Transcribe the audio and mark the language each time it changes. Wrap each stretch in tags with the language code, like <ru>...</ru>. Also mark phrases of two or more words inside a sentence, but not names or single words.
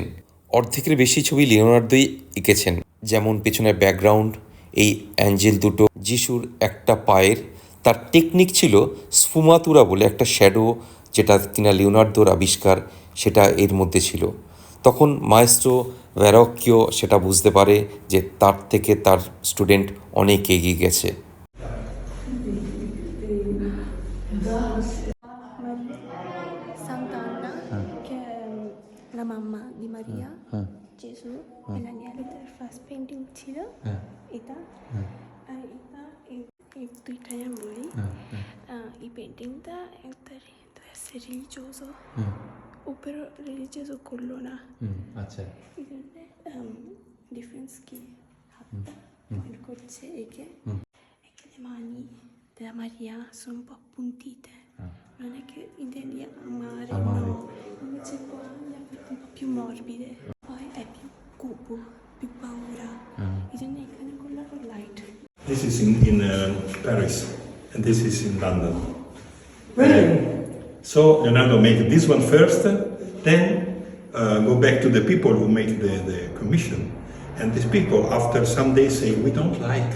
<bn>অর্ধেকের বেশি ছবি লিওনার্দোই এঁকেছেন, যেমন পেছনের ব্যাকগ্রাউন্ড, এই অ্যাঞ্জেল দুটো, যিশুর একটা পায়ের। তার টেকনিক ছিল স্ফুমাতুরা বলে একটা শ্যাডো, যেটা কিনা লিওনার্দোর আবিষ্কার, সেটা এর মধ্যে ছিল। তখন মায়েস্ট্রো ভেরোক্কিও সেটা বুঝতে পারে যে তার থেকে তার স্টুডেন্ট অনেক এগিয়ে গেছে।</bn> <it>Sant'Anna, che è la mamma di Maria, Gesù, e l'agnello del</it> <en>first painting</en> <bn>ছিল এটা। আর এটা এই দুইটা আমি বলি, এই পেন্টিংটা একটা</bn> <it>deve essere religioso, però religioso</it> <bn>করলো না। আচ্ছা। ডিফারেন্স কি হাতটা পয়েন্ট করছে একে, এখানে</bn> <it>queste mani della Maria sono un po' appuntite. Non è che intendi amare, no. Invece qua le ha fatte un po' più morbide. Poi è più cupo, più paura.</it> <en>Bisogna kind of color light. This is in Paris, and this is in London. Really? So Leonardo made this one first, then go back to the people who make the commission. And these people, after some days, say, we don't like.</en>